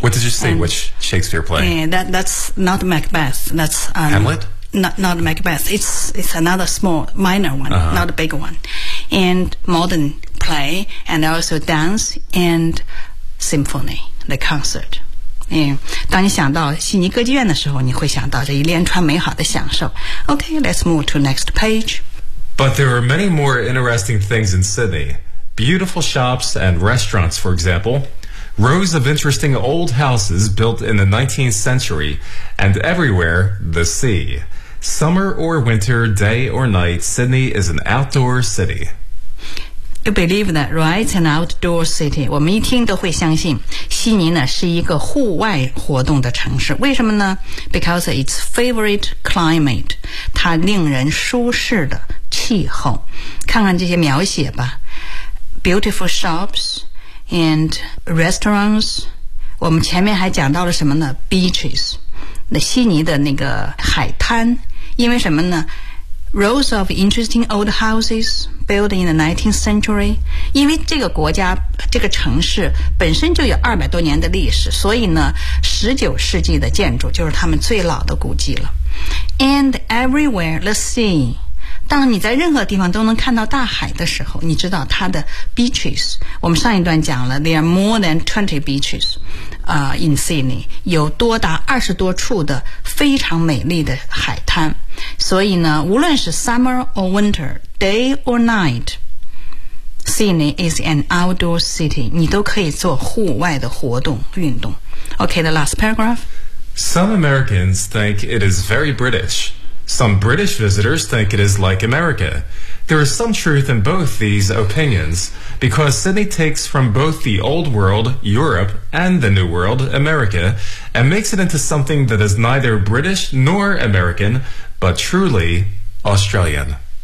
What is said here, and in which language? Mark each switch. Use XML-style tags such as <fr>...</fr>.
<en>What did you say, and, which Shakespeare play? That's not Macbeth. That's, Hamlet? Not Macbeth. It's another small, minor one,、uh-huh. not a big one. And modern play, and also dance, and symphony, the concert. Yeah.</en> <zh>当你想到悉尼歌剧院的时候，你会想到这一连串美好的享受。</zh> <en>Okay, let's move to next page. But there are many more interesting things in Sydney. Beautiful shops and restaurants, for example. rows of interesting old houses built in the 19th century, and everywhere, the sea. Summer or winter, day or night, Sydney is an outdoor city. You believe that, right? An outdoor city.</en> <zh>我们一听都会相信悉尼呢是一个户外活动的城市。为什么呢？</zh> <en>Because its favorite climate.</en> <zh>它令人舒适的气候。看看这些描写吧。</zh> <en>Beautiful shops and restaurants.</en> <zh>我们前面还讲到了什么呢？ Beaches. 那悉尼的那个海滩。因为什么呢？</zh> <en>Rows of interesting old houses built in the 19th century.</en> <zh>因为这个国家这个城市本身就有200多年的历史，所以呢19世纪的建筑就是他们最老的古迹了。</zh> <en>And everywhere the sea.</en> <zh>当你在任何地方都能看到大海的时候，你知道它的 beaches， 我们上一段讲了</zh> <en>there are more than 20 beaches、in Sydney，</en> <zh>有多达20多处的非常美丽的海滩。所以呢，无论是</zh> <en>summer or winter, day or night, Sydney is an outdoor city.</en> <zh>你都可以做户外的活动运动。</zh> <en>Okay, the last paragraph. Some Americans think it is very British. Some British visitors think it is like America. There is some truth in both these opinions, because Sydney takes from both the old world, Europe, and the new world, America, and makes it into something that is neither British nor American,But truly Australian.</en>